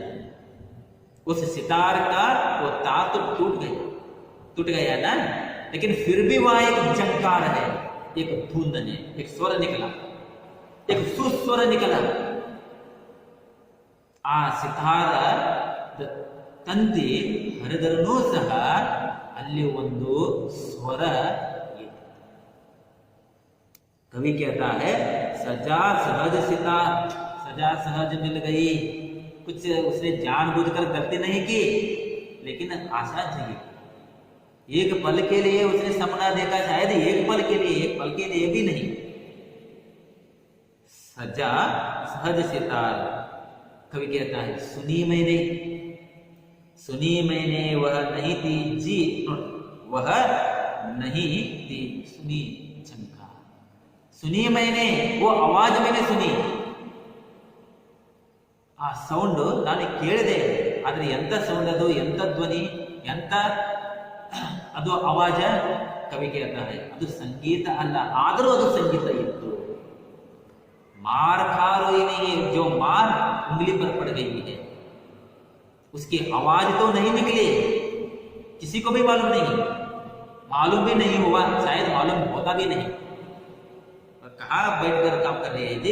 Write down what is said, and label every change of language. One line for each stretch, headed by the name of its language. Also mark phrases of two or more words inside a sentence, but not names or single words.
Hindi: उस सितार का वो तार तो टूट गया ना, लेकिन फिर भी वहां एक झंकार है, एक धुंध ने, एक स्वर निकला, एक सुस्वर निकला।
Kannada: ಆ ಸಿತಾರ್ ತಂತಿ ಹರಿದರೂ ಸಹ ಅಲ್ಲಿ ಒಂದು ಸ್ವರ ಇದೆ।
Hindi: कवि कहता है सजा सहज सितार, सजा सहज मिल गई। कुछ उसने जानबूझकर गलती नहीं की, लेकिन आशा जगी। एक पल के लिए उसने सपना देखा, शायद एक पल के लिए भी नहीं। सजा सहज सितार, कवि कहता है सुनी मैंने वह नहीं थी जी, वह नहीं थी सुनी झंकार। सुनी मैंने, वो आवाज मैंने सुनी,
Kannada: ಆ ಸೌಂಡ್ ನಾನು ಕೇಳಿದೆ, ಆದ್ರೆ ಎಂತ ಸೌಂಡ್ ಅದು, ಎಂತ ಧ್ವನಿ, ಎಂತ ಅದು ಆವಾಜ? ಕವಿ
Hindi: कहता है
Kannada: ಅದು ಸಂಗೀತ ಅಲ್ಲ, ಆದರೂ ಅದು ಸಂಗೀತ ಇತ್ತು।
Hindi: मार खा रोई नहीं, जो मार उंगली पर पड़ गई है, उसकी आवाज तो नहीं निकली, किसी को भी मालूम भी नहीं हुआ, शायद मालूम होता भी नहीं। कहाँ बैठकर काम कर रही है जी?